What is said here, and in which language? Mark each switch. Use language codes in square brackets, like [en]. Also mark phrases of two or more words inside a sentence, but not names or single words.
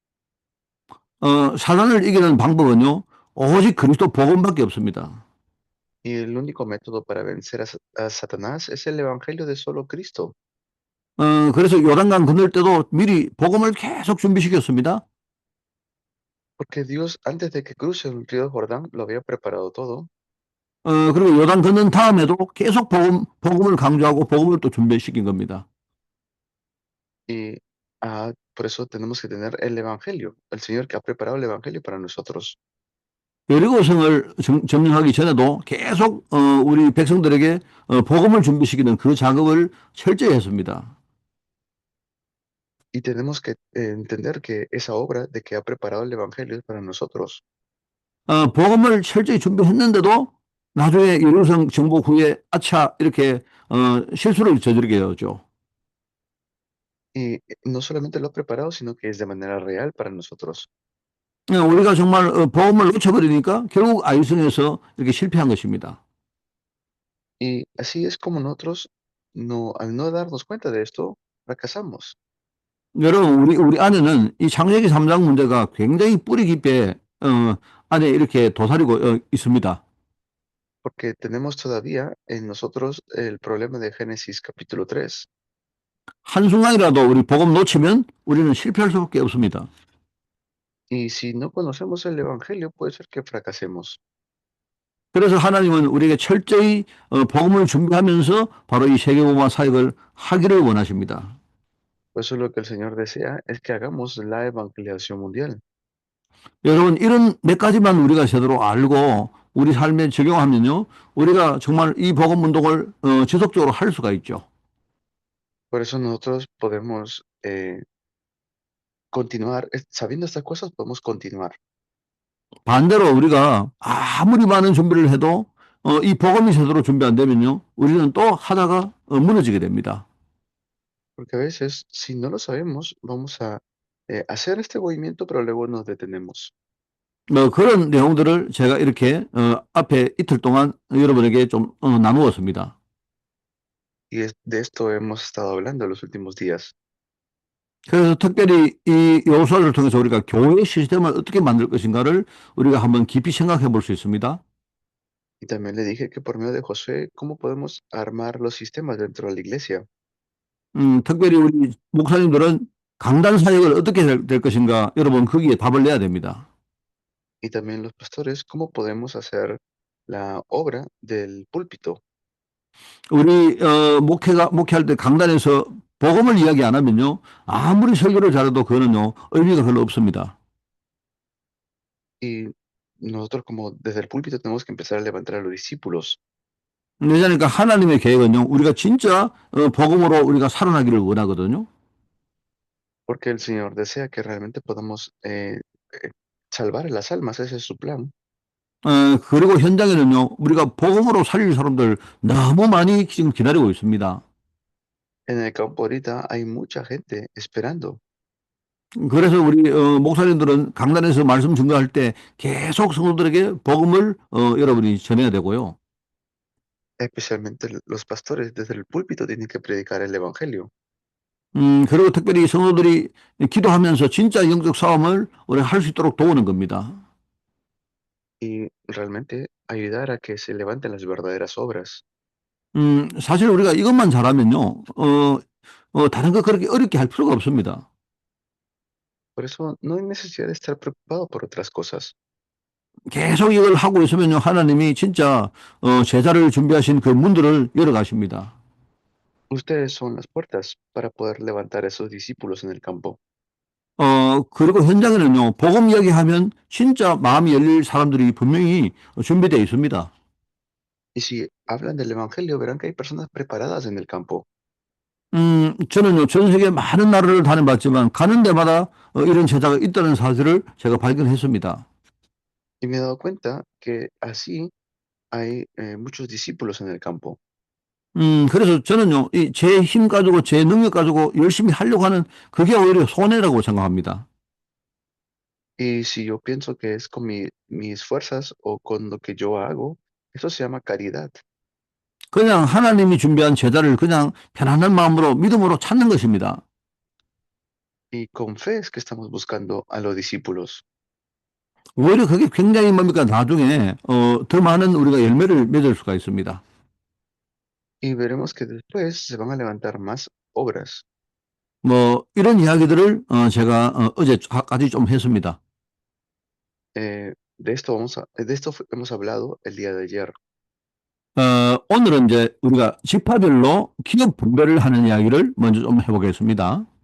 [ko] 사단을 이기는 방법은요, 오직 그리스도 복음밖에 없습니다. [es] Y el único método para vencer a Satanás es el Evangelio de solo Cristo, [ko] 그래서 요단강 건널 때도 미리 복음을 계속 준비시켰습니다. [es] porque Dios antes de que cruce el río Jordán lo había preparado todo. [ko] 그리고 요단 건넌 다음에도 계속 복음을 강조하고 복음을 또 준비시킨 겁니다. [es] Y por eso tenemos que tener el Evangelio, el Señor que ha preparado el Evangelio para nosotros. [ko] 여리고성을 점령하기 전에도 계속 우리 백성들에게 복음을 준비시키는 그 작업을 철저히 했습니다. [es] Y tenemos que entender que esa obra de que ha preparado el Evangelio es para nosotros. [ko] 복음을 철저히 준비했는데도 나중에 여리고성 정복 후에 아차 이렇게 실수를 저지르게 되었죠. [es] Y no solamente lo ha preparado, sino que es de manera real para nosotros. [ko] 우리가 정말 복음을 놓쳐버리니까 결국 아이성에서 이렇게 실패한 것입니다. [es] Y así es como nosotros, no, al no darnos cuenta de esto, fracasamos. [ko] 여러분, 우리 안에는 이 창세기 3장 문제가 굉장히 뿌리 깊게 안에 이렇게 도사리고 있습니다. [es] Porque tenemos todavía en nosotros el problema de Génesis capítulo 3. [ko] 한순간이라도 우리 복음 놓치면 우리는 실패할 수밖에 없습니다. [es] Y si no conocemos el Evangelio, puede ser que fracasemos. [ko] 그래서 하나님은 우리에게 철저히 복음을 준비하면서 바로 이 세계복음화 사역을 하기를 원하십니다. [es] Por eso lo que el Señor desea es que hagamos la evangelización mundial. [ko] 여러분, 이런 몇 가지만 우리가 제대로 알고 우리 삶에 적용하면요, 우리가 정말 이 복음 운동을 지속적으로 할 수가 있죠. [es] Por eso nosotros podemos continuar, sabiendo estas cosas, podemos continuar. [ko] 반대로 우리가 아무리 많은 준비를 해도 이 복음이 제대로 준비 안 되면요, 우리는 또 하다가 무너지게 됩니다. [es] Porque a veces, si no lo sabemos, vamos a hacer este movimiento, pero luego nos detenemos. [ko] 그런 내용들을 제가 이렇게 앞에 이틀 동안 여러분에게 좀 나누었습니다. [es] Y de esto hemos estado hablando en los últimos días. [ko] 그래서 특별히 이 요소를 통해서 우리가 교회 시스템을 어떻게 만들 것인가를 우리가 한번 깊이 생각해 볼 수 있습니다. [es] Y también le dije que por medio de José, ¿cómo podemos armar los sistemas dentro de la iglesia? [ko] 특별히 우리 목사님들은 강단 사역을 어떻게 될 것인가 여러분 거기에 답을 내야 됩니다. [es] Y también los pastores, ¿cómo podemos hacer la obra del púlpito? [ko] 우리 목회할 때 강단에서 복음을 이야기 안 하면요, 아무리 설교를 잘해도 그거는요 의미가 별로 없습니다. [es] Y nosotros como desde el púlpito tenemos que empezar a levantar a los discípulos, [ko] 왜냐하니까 하나님의 계획은요, 우리가 진짜 복음으로 우리가 살아나기를 원하거든요. [es] porque el Señor desea que realmente podamos salvar a las almas, ese es su plan. [ko] 그리고 현장에는요, 우리가 복음으로 살릴 사람들 너무 많이 지금 기다리고 있습니다. [es] En el campo ahorita hay mucha gente esperando. [ko] 그래서 우리 목사님들은 강단에서 말씀 증거할 때 계속 성도들에게 복음을 여러분이 전해야 되고요. [es] Especialmente los pastores desde el púlpito tienen que predicar el evangelio. [ko] 그리고 특별히 성도들이 기도하면서 진짜 영적 싸움을 우리 할 수 있도록 도우는 겁니다. [es] Y realmente ayudar a que se levanten las verdaderas obras. [ko] 사실 우리가 이것만 잘하면요, 다른 거 그렇게 어렵게 할 필요가 없습니다. [es] Por eso no hay necesidad de estar preocupado por otras cosas. [ko] 계속 이걸 하고 있으면요, 하나님이 진짜 제자를 준비하신 그 문들을 열어 가십니다. [es] Ustedes son las puertas para poder levantar a esos discípulos en el campo. [ko] 그리고 현장에는요, 복음 이야기하면 진짜 마음이 열릴 사람들이 분명히 준비되어 있습니다. [es] Y si hablan del evangelio, verán que hay personas preparadas en el campo. [ko] 저는요, 전 세계 많은 나라를 다녀봤지만 가는 데마다 이런 제자가 있다는 사실을 제가 발견했습니다. [es] Y me he dado cuenta que así hay muchos discípulos en el campo. [ko] 그래서 저는요, 제 힘 가지고 제 능력 가지고 열심히 하려고 하는 그게 오히려 손해라고 생각합니다. [es] Y si yo pienso que es con mis fuerzas o con lo que yo hago, eso se llama caridad. [ko] 그냥 하나님이 준비한 제자를 그냥 편안한 마음으로 믿음으로 찾는 것입니다. [es] Y con fe es que estamos buscando a los discípulos. [ko] 오히려 그게 굉장히 뭡니까 나중에 더 많은 우리가 열매를 맺을 수가 있습니다. [es] Y veremos que después se van a levantar más obras. [ko] 뭐 이런 이야기들을 제가 어제까지 좀 했습니다. [es] De esto hemos hablado el día de ayer. [ko] 오늘은 이제 우리가 지파별로 기업 분배를 하는 이야기를 먼저 좀 해보겠습니다.